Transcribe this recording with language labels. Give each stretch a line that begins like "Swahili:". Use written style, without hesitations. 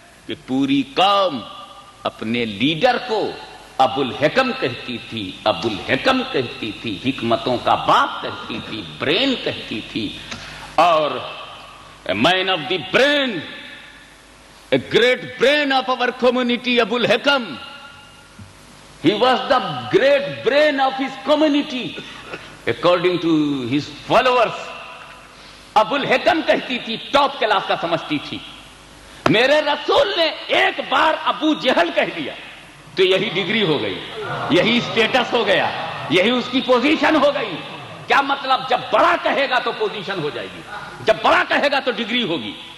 Urdu: کہ پوری قوم اپنے لیڈر کو ابو الحکم کہتی تھی، ابو الحکم کہتی تھی، حکمتوں کا باپ کہتی تھی، برین کہتی تھی، اور
English: man of the brain, a great brain of our community,
Urdu: Abu al-Hakam.
English: He was the great brain of his community, according to his followers.
Urdu: ابو الحکم کہتی تھی، ٹاپ کلاس کا سمجھتی تھی. میرے رسول نے ایک بار ابو جہل کہہ دیا تو یہی ڈگری ہو گئی، یہی اسٹیٹس ہو گیا، یہی اس کی پوزیشن ہو گئی. کیا مطلب؟ جب بڑا کہے گا تو پوزیشن ہو جائے گی، جب بڑا کہے گا تو ڈگری ہوگی.